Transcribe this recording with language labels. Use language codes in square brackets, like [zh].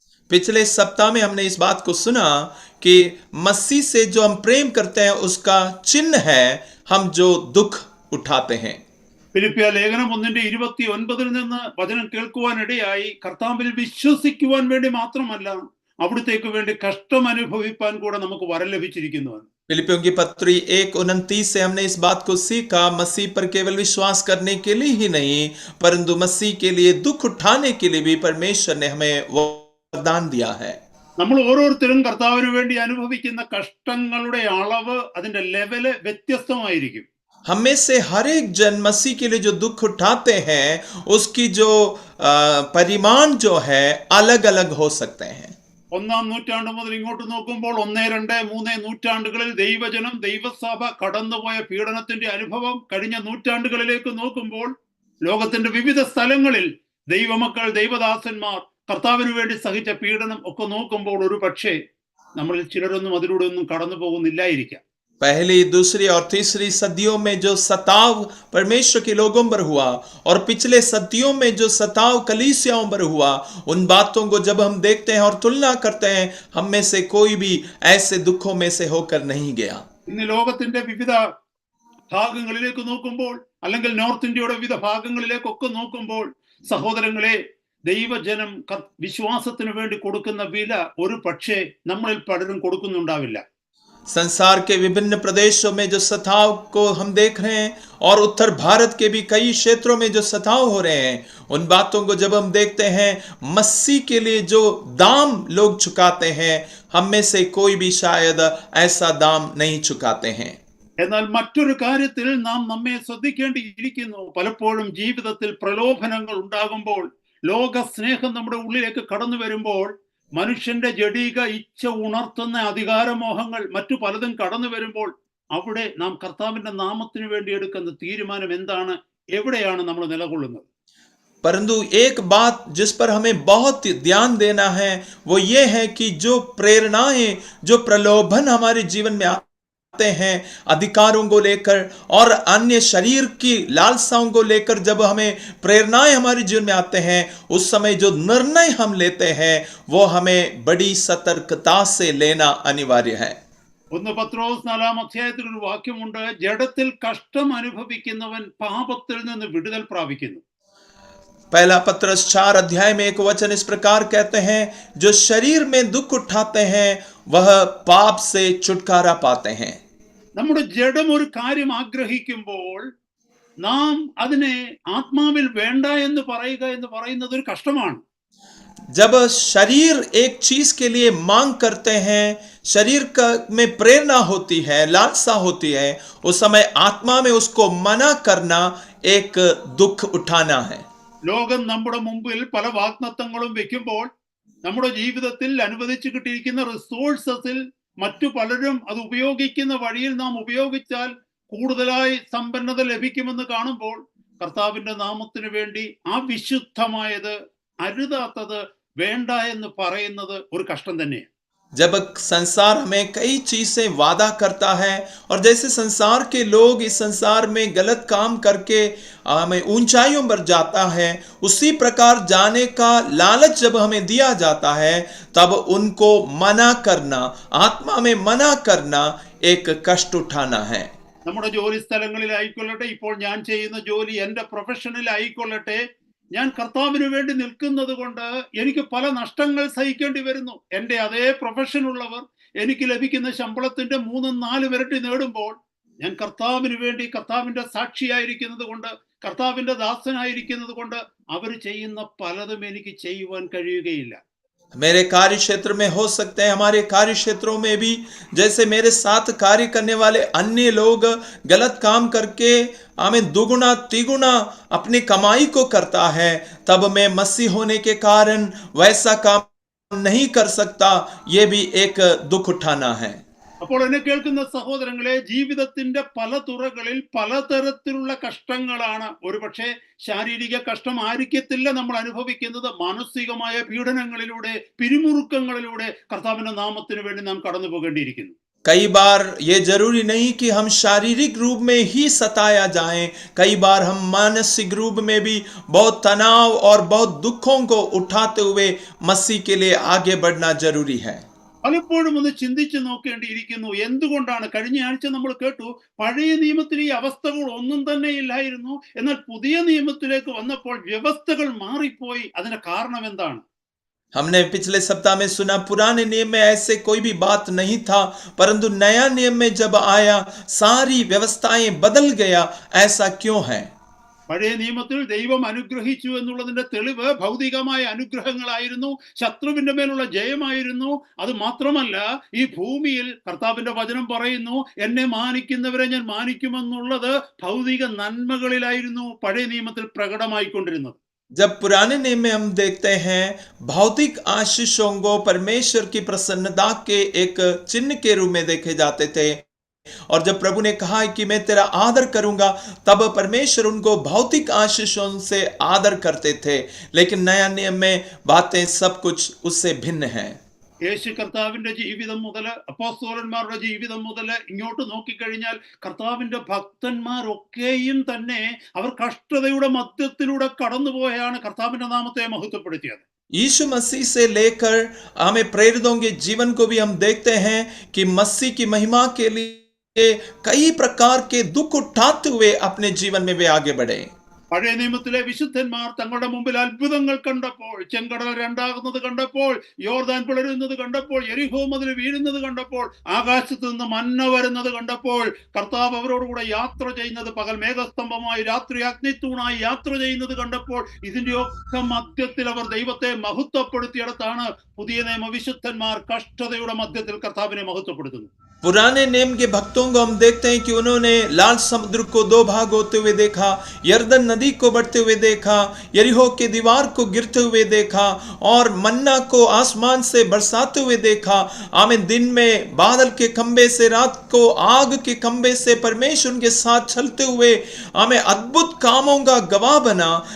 [hi] पिछले सप्ताह में हमने इस बात को सुना कि मसीह से जो हम प्रेम करते हैं उसका चिन्ह है हम जो दुख उठाते हैं. [ml] ഫിലിപ്പിയ ലേഖനം 1:29 നിന്ന് വചനം കേൾക്കുവാനിടയായി, കർത്താവിൽ വിശ്വസിക്കുവാൻ വേണ്ടി മാത്രമല്ല, അവിടുത്തേക്ക് വേണ്ടി കഷ്ടം അനുഭവിപ്പാൻ കൂടെ നമുക്ക് വരം ലഭിച്ചിരിക്കുന്നു. [hi] फिलिपियों की पत्री 1:29 से हमने इस बात को सीखा, मसीह पर केवल विश्वास करने के लिए ही नहीं परंतु मसीह के लिए दुख उठाने के लिए भी परमेश्वर ने हमें वरदान दिया है। [ml] നമ്മൾ ഓരോരുത്തരും കർത്താവിന് വേണ്ടി അനുഭവിക്കുന്ന കഷ്ടങ്ങളുടെ അളവ്, അതിന്റെ ലെവല് വ്യത്യസ്തമായിരിക്കും. [hi] हम में से हर एक जन मसीह के लिए जो दुख उठाते हैं उसकी जो परिमाण जो है अलग अलग हो सकते हैं। [ml] 1-ാം നൂറ്റാണ്ട് മുതൽ ഇങ്ങോട്ട് നോക്കുമ്പോൾ 1, 2, 3 നൂറ്റാണ്ടുകളിൽ ദൈവജനം, ദൈവസഭ കടന്നുപോയ പീഡനത്തിന്റെ അനുഭവം, കഴിഞ്ഞ നൂറ്റാണ്ടുകളിലേക്ക് നോക്കുമ്പോൾ ലോകത്തിന്റെ വിവിധ സ്ഥലങ്ങളിൽ ദൈവമക്കൾ, ദൈവദാസന്മാർ കർത്താവിന് വേണ്ടി സഹിച്ച പീഡനം ഒക്കെ നോക്കുമ്പോൾ ഒരു പക്ഷേ നമ്മളിൽ ചിലരൊന്നും അതിലൂടെ ഒന്നും കടന്നു പോകുന്നില്ലായിരിക്കാം. [hi] पहली, दूसरी और तीसरी सदियों में जो सताव परमेश्वर के लोगों पर हुआ और पिछले सदियों में जो सताव कलीसियाओं पर हुआ, उन बातों को जब हम देखते हैं और तुलना करते हैं, हम में से कोई भी ऐसे दुखों में से होकर नहीं गया। [ml] ഇന്ന് ലോകത്തിന്റെ വിവിധ ഭാഗങ്ങളിലേക്ക് നോക്കുമ്പോൾ, അല്ലെങ്കിൽ നോർത്ത് ഇന്ത്യയുടെ വിവിധ ഭാഗങ്ങളിലേക്കൊക്കെ നോക്കുമ്പോൾ, സഹോദരങ്ങളെ, ദൈവജനം വിശ്വാസത്തിന് വേണ്ടി കൊടുക്കുന്ന വില ഒരു പക്ഷേ നമ്മളിൽ പലരും കൊടുക്കുന്നുണ്ടാവില്ല. [hi] संसार के विभिन्न प्रदेशों में जो सताव को हम देख रहे हैं और उत्तर भारत के भी कई क्षेत्रों में जो सताव हो रहे हैं, उन बातों को जब हम देखते हैं, मसीह के लिए जो दाम लोग चुकाते हैं, हम में से कोई भी शायद ऐसा दाम नहीं चुकाते हैं। [ml] എന്നാൽ മറ്റൊരു കാര്യത്തിൽ നാം നമ്മെ ശ്രദ്ധിക്കേണ്ടിയിരിക്കുന്നു. പലപ്പോഴും ജീവിതത്തിൽ പ്രലോഭനങ്ങൾ ഉണ്ടാകുമ്പോൾ, ലോക സ്നേഹം നമ്മുടെ ഉള്ളിലേക്ക് കടന്നു വരുമ്പോൾ, മനുഷ്യന്റെ ജഡിക ഇച്ഛ ഉണർത്തുന്ന അധികാരമോഹങ്ങൾ മറ്റു പലതും കടന്നു വരുമ്പോൾ, അവിടെ നാം കർത്താവിന്റെ നാമത്തിന് വേണ്ടി എടുക്കുന്ന തീരുമാനം എന്താണ്, എവിടെയാണ് നമ്മൾ നിലകൊള്ളുന്നത്? [hi] परंतु एक बात जिस पर हमें बहुत ध्यान देना है वो ये है कि जो प्रेरणाएं, जो प्रलोभन हमारे जीवन में आते हैं अधिकारों को लेकर और अन्य शरीर की लालसाओं को लेकर, जब हमें प्रेरणाएं हमारे जीवन में आते हैं, उस समय जो निर्णय हम लेते हैं वो हमें बड़ी सतर्कता से लेना अनिवार्य है। [ml] 1 പത്രോസ് 4-ാം അധ്യായത്തിൽ ഒരു വാക്യമുണ്ട്, ജഡത്തിൽ കഷ്ടം അനുഭവിക്കുന്നവൻ പാപത്തിൽ നിന്ന് വിടുതൽ പ്രാപിക്കുന്നു. [hi] पहला पत्रस 4 में एक वचन इस प्रकार कहते हैं, जो शरीर में दुख उठाते हैं वह पाप से छुटकारा पाते हैं। [ml] നമ്മുടെ ജഡം ഒരു കാര്യം ആഗ്രഹിക്കുമ്പോൾ നാം അതിനെ ആത്മാവിൽ വേണ്ട എന്ന് പറയുക എന്ന് പറയുന്നത് ഒരു കഷ്ടമാണ്. [hi] जब शरीर एक चीज के लिए मांग करते हैं, शरीर का में प्रेरणा होती है, लालसा होती है, उस समय आत्मा में उसको मना करना एक दुख उठाना है। [ml] ലോകം നമ്മുടെ മുമ്പിൽ പല വാഗ്ദത്തങ്ങളും വെക്കുമ്പോൾ, നമ്മുടെ ജീവിതത്തിൽ അനുവദിച്ചു കിട്ടിയിരിക്കുന്ന റിസോഴ്സസിൽ മറ്റു പലരും അത് ഉപയോഗിക്കുന്ന വഴിയിൽ നാം ഉപയോഗിച്ചാൽ കൂടുതലായി സമ്പന്നത ലഭിക്കുമെന്ന് കാണുമ്പോൾ, കർത്താവിന്റെ നാമത്തിന് വേണ്ടി ആ വിശുദ്ധമായത്, അരുതാത്തത് വേണ്ട എന്ന് പറയുന്നത് ഒരു കഷ്ടം തന്നെയാണ്. [hi] जब संसार हमें कई चीजें वादा करता है और जैसे संसार के लोग इस संसार में गलत काम करके हमें ऊंचाइयों पर जाता है, उसी प्रकार जाने का लालच जब हमें दिया जाता है, तब उनको मना करना, आत्मा में मना करना एक कष्ट उठाना है। [ml] നമ്മുടെ ജോലി സ്ഥലങ്ങളിലായിക്കൊള്ളട്ടെ, ഇപ്പോൾ ഞാൻ ചെയ്യുന്ന ജോലി, എൻ്റെ പ്രൊഫഷനിലായിക്കൊള്ളട്ടെ, ഞാൻ കർത്താവിന് വേണ്ടി നിൽക്കുന്നത് കൊണ്ട് എനിക്ക് പല നഷ്ടങ്ങൾ സഹിക്കേണ്ടി വരുന്നു. എൻ്റെ അതേ പ്രൊഫഷനുള്ളവർ എനിക്ക് ലഭിക്കുന്ന ശമ്പളത്തിന്റെ 3-4 ഇരട്ടി നേടുമ്പോൾ, ഞാൻ കർത്താവിന് വേണ്ടി, കർത്താവിന്റെ സാക്ഷിയായിരിക്കുന്നത് കൊണ്ട്, കർത്താവിന്റെ ദാസനായിരിക്കുന്നത് കൊണ്ട് അവർ ചെയ്യുന്ന പലതും എനിക്ക് ചെയ്യുവാൻ കഴിയുകയില്ല. [hi] मेरे कार्य क्षेत्र में हो सकते हैं, हमारे कार्य क्षेत्रों में भी जैसे मेरे साथ कार्य करने वाले अन्य लोग गलत काम करके हमें दुगुना तिगुना अपनी कमाई को करता है, तब मैं मसीह होने के कारण वैसा काम नहीं कर सकता, ये भी एक दुख उठाना है। [ml] അപ്പോൾ എന്നെ കേൾക്കുന്ന സഹോദരങ്ങളെ, ജീവിതത്തിന്റെ പല തുറകളിൽ പലതരത്തിലുള്ള കഷ്ടങ്ങളാണ്. ഒരുപക്ഷെ ശാരീരിക കഷ്ടം ആയിരിക്കത്തില്ല നമ്മൾ അനുഭവിക്കുന്നത്, മാനസികമായ പീഡനങ്ങളിലൂടെ, പിരിമുറുക്കങ്ങളിലൂടെ കർത്താവിന്റെ നാമത്തിന് വേണ്ടി നാം കടന്നു പോകേണ്ടിയിരിക്കുന്നു. [hi] कई बार ये जरूरी नहीं कि हम शारीरिक रूप में ही सताया जाएं, कई बार हम मानसिक रूप में भी बहुत तनाव और बहुत दुखों को उठाते हुए मसीह के लिए आगे बढ़ना जरूरी है। [ml] പലപ്പോഴും ഒന്ന് ചിന്തിച്ചു നോക്കേണ്ടിയിരിക്കുന്നു, എന്തുകൊണ്ടാണ്? കഴിഞ്ഞ ആഴ്ച നമ്മൾ കേട്ടു, പഴയ നിയമത്തിൽ ഈ അവസ്ഥകൾ ഒന്നും തന്നെ ഇല്ലായിരുന്നു, എന്നാൽ പുതിയ നിയമത്തിലേക്ക് വന്നപ്പോൾ വ്യവസ്ഥകൾ മാറിപ്പോയി. അതിന്റെ കാരണം എന്താണ്? [hi] हमने पिछले सप्ताह में सुना पुराने नियम में ऐसे कोई भी बात नहीं था, परंतु नया नियम में जब आया सारी व्यवस्थाएं बदल गया। ऐसा क्यों है? [ml] പഴയ നിയമത്തിൽ ദൈവം അനുഗ്രഹിച്ചു എന്നുള്ളതിന്റെ തെളിവ് ഭൗതികമായ അനുഗ്രഹങ്ങളായിരുന്നു, ശത്രുവിന്റെ മേലുള്ള ജയമായിരുന്നു. അത് മാത്രമല്ല, ഈ ഭൂമിയിൽ കർത്താവിന്റെ വചനം പറയുന്നു, എന്നെ മാനിക്കുന്നവരെ ഞാൻ മാനിക്കുമെന്നുള്ളത് ഭൗതിക നന്മകളിലായിരുന്നു പഴയ നിയമത്തിൽ പ്രകടമായിക്കൊണ്ടിരുന്നത്. [hi] जब पुराने नियम में हम देखते हैं भौतिक आशीषों को परमेश्वर की प्रसन्नता के एक चिन्ह के रूप में देखे जाते थे, और जब प्रभु ने कहा है कि मैं तेरा आदर करूंगा, तब परमेश्वर उनको भौतिक आशीषों से आदर करते थे। लेकिन नया नियम में बातें सब कुछ उससे भिन्न हैं। [ml] യേശു കർത്താവിന്റെ ജീവിതം മുതൽ അപ്പോസ്തലന്മാരുടെ ജീവിതം മുതൽ ഇങ്ങോട്ട് നോക്കിക്കഴിഞ്ഞാൽ കർത്താവിന്റെ ഭക്തന്മാരൊക്കെയും തന്നെ അവർ കഷ്ടതയുടെ മധ്യത്തിലൂടെ കടന്നുപോയാണ് കർത്താവിന്റെ നാമത്തെ മഹത്വപ്പെടുത്തിയത്. [hi] यीशु मसीह से लेकर हमें प्रेरितों के जीवन को भी हम देखते हैं कि मसीह की महिमा के लिए कई प्रकार के दुख उठाते हुए अपने जीवन में वे आगे बढ़े। [ml] പഴയ നിയമത്തിലെ വിശുദ്ധന്മാർ തങ്ങളുടെ മുമ്പിൽ അത്ഭുതങ്ങൾ കണ്ടപ്പോൾ, ചെങ്കടൽ രണ്ടാകുന്നത് കണ്ടപ്പോൾ, യോർദാൻ പിളരുന്നത് കണ്ടപ്പോൾ, യെരിഹോ മതിൽ വീഴുന്നത് കണ്ടപ്പോൾ, ആകാശത്ത് നിന്ന് മന്ന വരുന്നത് കണ്ടപ്പോൾ, കർത്താവ് അവരോടുകൂടെ യാത്ര ചെയ്യുന്നത്, പകൽ മേഘസ്തംഭമായി രാത്രി അഗ്നിത്തൂണായി യാത്ര ചെയ്യുന്നത് കണ്ടപ്പോൾ, ഇതിന്റെയൊക്കെ മധ്യത്തിൽ അവർ ദൈവത്തെ മഹത്വപ്പെടുത്തിയിടത്താണ് പുതിയ നിയമ വിശുദ്ധന്മാർ കഷ്ടതയുടെ മധ്യത്തിൽ കർത്താവിനെ മഹത്വപ്പെടുത്തുന്നു. [hi] पुराने नियम के भक्तों को हम देखते हैं कि उन्होंने लाल समुद्र को दो भाग होते हुए देखा, यर्दन नदी को बढ़ते हुए देखा, यरीहो की दीवार को गिरते हुए देखा, और मन्ना को आसमान से बरसाते हुए देखा। आमिन। दिन में बादल के खंबे से, रात को आग के खंबे से परमेश्वर उनके साथ चलते हुए हमें अद्भुत कामों का गवाह बना।